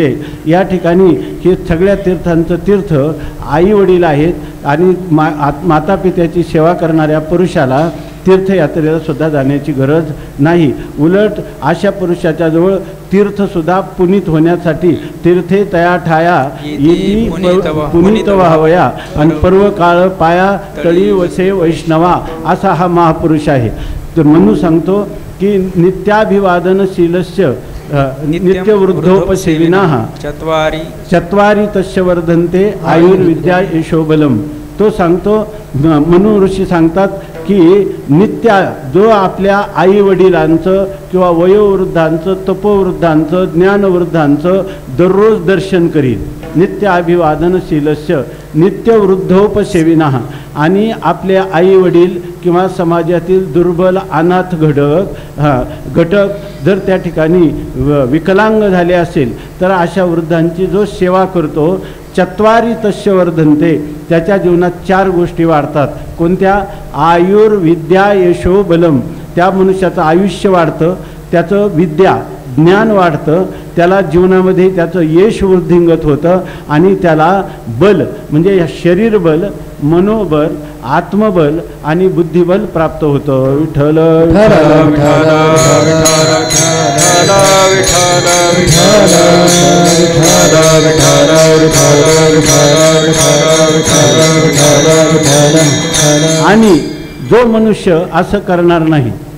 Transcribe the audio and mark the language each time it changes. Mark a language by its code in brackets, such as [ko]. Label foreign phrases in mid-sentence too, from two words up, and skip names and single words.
[mr] या ठिकाणी हे सगळ्या तीर्थांचं तीर्थ आई वडील आहेत आणि माता पित्याची सेवा करणाऱ्या पुरुषाला तीर्थयात्रेला सुद्धा जाण्याची गरज नाही. उलट अशा पुरुषाच्या जवळ तीर्थसुद्धा पुनीत होण्यासाठी तीर्थे तया ठाया येती पुनीत व्हावया आणि पर्व काळ पाया तळी वसे वैष्णवा असा हा महापुरुष आहे. तर म्हणून सांगतो की [sa] नित्याभिवादनशीलस्य नित्यवृद्धोपसेविनाः चत्वारी तस्य वर्धन्ते आयुर्विद्या यशोबलम. [mr] तो सांगतो मनु ऋषी सांगतात की नित्या जो आपल्या आई वडिलांचं किंवा वयोवृद्धांचं, तपोवृद्धांचं, ज्ञानवृद्धांचं दररोज दर्शन करील. [sa] नित्य अभिवादनशीलस्य नित्यवृद्धोपसेविनाः. [mr] आणि आपल्या आई वडील किंवा समाजातील दुर्बल अनाथ घटक जर त्या ठिकाणी विकलांग झाले असेल तर अशा वृद्धांची जो सेवा करतो [sa] चत्वारी तस्य वर्धन्ते. [mr] त्याच्या जीवनात 4 गोष्टी वाढतात. कोणत्या? [sa] आयुर्विद्या यशो बलम. [mr] त्या मनुष्याचं आयुष्य वाढतं, त्याचं विद्या ज्ञान वाढतं, त्याला जीवनामध्ये त्याचं यश वृद्धिंगत होतं आणि त्याला बल म्हणजे शरीर बल, मनोबल, आत्मबल आणि बुद्धिबल प्राप्त होतं. विठ्ठल आणि जो मनुष्य असं करणार नाही.